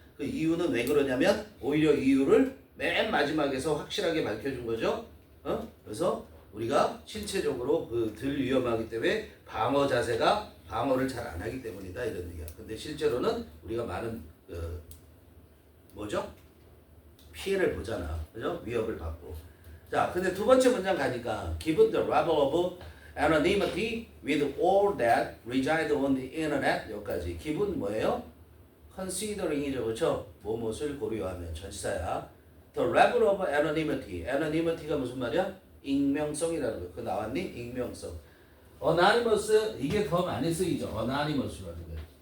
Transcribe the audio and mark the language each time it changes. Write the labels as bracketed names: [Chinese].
[Korean] 그 이유는 왜 그러냐면 오히려 이유를 맨 마지막에서 확실하게 밝혀준 거죠. 그래서 우리가 신체적으로 덜 위험하기 때문에 방어 자세가 방어를 잘 안 하기 때문이다 이런 얘기야. 근데 실제로는 우리가 많은 뭐죠? 피해를 보잖아. 그죠? 위협을 받고. 자, 근데 두 번째 문장 가니까 [English] given the level of anonymity with all that reside on the internet [Korean] 여기까지. given 뭐예요? considering이죠. 그렇죠? 무엇을 고려하면 전치사야. [English] The level of anonymity. [Korean] anonymity가 무슨 말이야? 익명성이라는 거. 그거 나왔니? 익명성. anonymous 이게 더 많이 쓰이죠. anonymous라는 거.